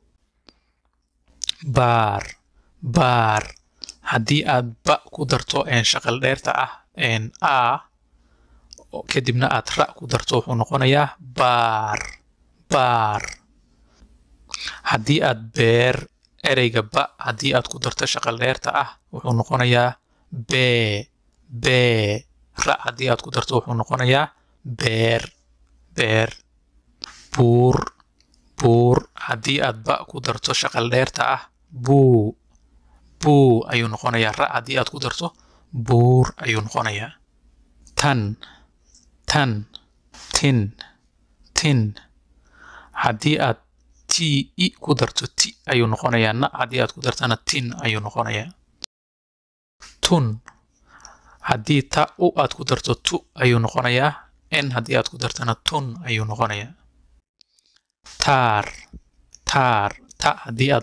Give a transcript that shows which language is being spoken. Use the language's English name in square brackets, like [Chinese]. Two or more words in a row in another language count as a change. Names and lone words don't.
[Somali] baar baar haddii aad ba ku darto shaqal dheerta ah a kadibna aad ra ku darto wuxuu noqonayaa baar baar haddii aad beer ereyga ba haddii aad ku darto shaqal dheerta ah wuxuu noqonayaa bee bee ra haddii aad ku darto wuxuu noqonayaa beer beer buur buur haddii aad ba ku darto shaqal dheerta ah buu buu ayuu noqonayaa ra haddii aad ku darto buur ayuu noqonayaa tan tan tin tin haddii aad ti i ku darto ti ayuu noqonayaa na haddii aad ku dartana tin ayuu noqonayaa tun haddii ta u aad ku darto tu ayuu noqonayaa n haddii aad ku dartana tun ayuu noqonayaa taar taar ta haddii aad